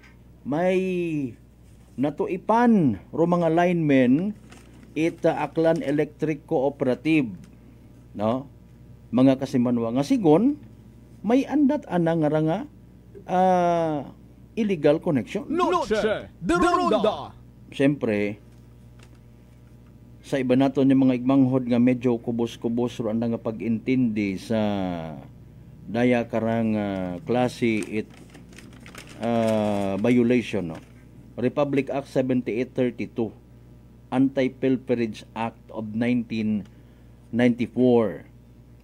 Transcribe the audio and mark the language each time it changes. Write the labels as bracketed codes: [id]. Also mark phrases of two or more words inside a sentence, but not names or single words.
[akl] May natuipan ro mga linemen Aklan Electric Cooperative no. Mga kasimanwang nga sigon may andat ana nga [en] illegal connection. [akl] Noche de Ronda. Siyempre sa iba nato yung mga igmanghod nga medyo kubos-kubos ro nga pag-intindi sa daya karang klase violation no. Republic Act 7832, Anti-Pilferage Act of 1994.